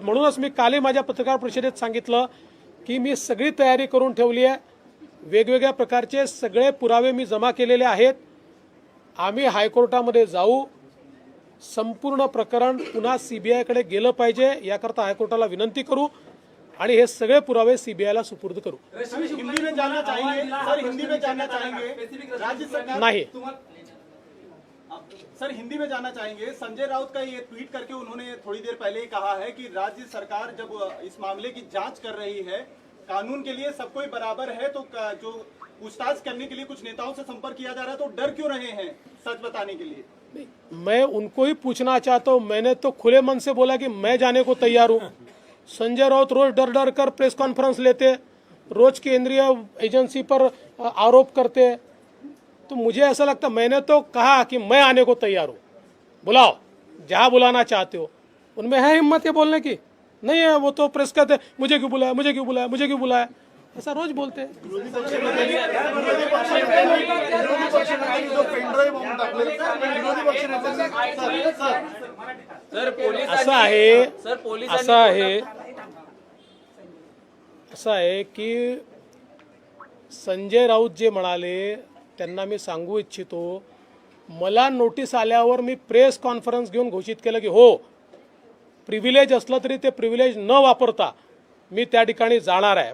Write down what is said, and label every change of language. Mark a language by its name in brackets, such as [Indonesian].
[Marathi] म्हणूनच मी कालही माझ्या पत्रकार परिषदेत सांगितलं की मी सगळी तयारी करून ठेवली आहे. वेगवेगळ्या प्रकारचे सगळे पुरावे मी जमा केलेले आहेत. आम्ही हायकोर्टामध्ये जाऊ. संपूर्ण प्रकरण पुन्हा सीबीआयकडे गेलं पाहिजे याकरता हायकोर्टाला विनंती करू आणि हे सगळे पुरावे सीबीआयला सुपूर्द करू. [Hindi] हिंदी में जानना चाहेंगे सर, हिंदी में जानना चाहेंगे राज्य सरकार [Marathi] नाही. [Hindi] सर हिंदी में जानना चाहेंगे, संजय राउत का ये ट्वीट करके उन्होंने थोड़ी देर पहले ही कहा है कि राज्य सरकार जब इस मामले की जांच कर रही है, कानून के लिए सब कोई बराबर है, तो जो पूछताछ करने के लिए कुछ नेताओं से संपर्क किया जा रहा है तो डर क्यों रहे हैं सच बताने के लिए? मैं उनको ही पूछना चाहता हूं, मैंने तो खुले मन से बोला कि मैं जाने को तैयार हूं। संजय राउत रोज डर डर कर प्रेस कॉन्फ्रेंस लेते, रोज केंद्रीय एजेंसी पर आरोप करते, तो मुझे ऐसा लगता, मैंने तो कहा कि मैं आने को तैयार हूं, बुलाओ जहां बुलाना चाहते हो। उनमें है हिम्मत ये बोलने की? नहीं है, वो तो प्रेस कहते मुझे क्यों बुलाया, मुझे क्यों बुलाया, मुझे क्यों बुलाया, ऐसा रोज बोलते हैं। [Marathi] विरोधी पक्षनेत्यांनी जो पेनड्राईव्ह बॉम्ब टाकले, विरोधी पक्षनेत्यांनी सर पोलीस असं आहे की संजय राऊत जे म्हणाले त्यांना मी सांगू इच्छितो, मला नोटीस आल्यावर मी प्रेस कॉन्फरन्स घेऊन घोषित केलं की हो, प्रिव्हिलेज असलं तरी ते प्रिव्हिलेज न वापरता मी त्या ठिकाणी जाणार आहे।